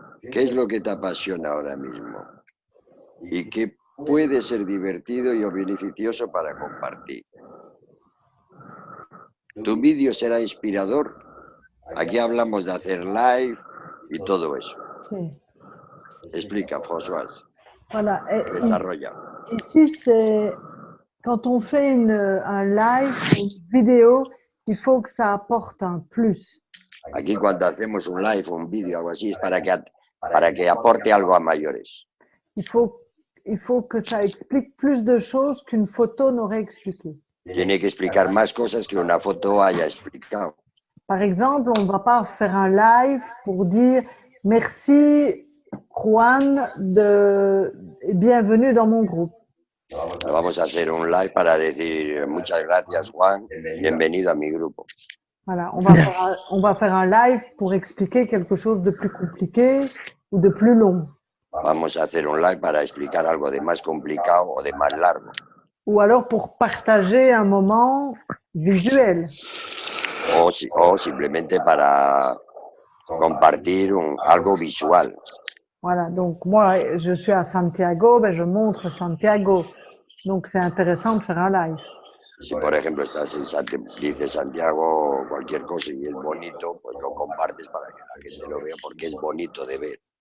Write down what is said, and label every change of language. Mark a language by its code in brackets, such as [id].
[es] ¿Qué es lo que te apasiona ahora mismo? ¿Y qué puede ser divertido y o beneficioso para compartir? ¿Tu vídeo será inspirador? Aquí hablamos de hacer live y todo eso. Sí. Explica, François. [fr] Voilà. [es] Desarrolla. [fr] Ici, c'est quand on fait un live, une vidéo, il faut que ça apporte un plus. [es] Aquí cuando hacemos un live, un vídeo, algo así, es para que aporte algo a mayores. [fr] Il faut que ça explique plus de choses qu'une photo n'aurait expliqué. [es] Tiene que explicar más cosas que una foto haya explicado. [fr] Par exemple, on ne va pas faire un live pour dire merci Juan bienvenue dans mon groupe. [es] No vamos a hacer un live para decir muchas gracias Juan, bienvenido a mi grupo. [fr] Voilà, on va faire un live pour expliquer quelque chose de plus compliqué ou de plus long. [es] Vamos a hacer un live para explicar algo de más complicado o de más largo. [fr] Ou alors pour partager un moment visuel. [es] O simplemente para compartir algo visual. [fr] Voilà, donc moi, je suis à Santiago, je montre Santiago. Donc, c'est intéressant de faire un live. [es] Si, por ejemplo, estás dices Santiago o cualquier cosa y es bonito, pues lo compartes para que la gente lo vea porque es bonito de ver.